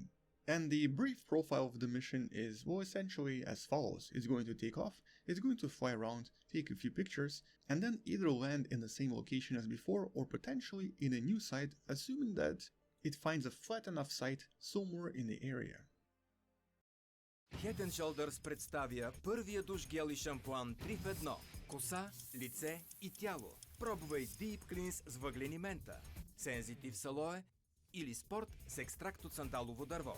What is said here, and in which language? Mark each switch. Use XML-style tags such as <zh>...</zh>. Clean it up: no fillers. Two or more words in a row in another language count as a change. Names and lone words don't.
<en>And the brief profile of the mission is, well, essentially as follows. It's going to take off, it's going to fly around, take a few pictures, and then either land in the same location as before or potentially in a new site, assuming that it finds a flat enough site somewhere in the area.</en> <bg>Head & Shoulders представя първия душ гел и шампуан 3 в 1. Коса, лице и тяло. Пробвай Deep Cleanse с въглени мента, Sensitive с алоe или спорт с екстракт от сандалово дърво.</bg>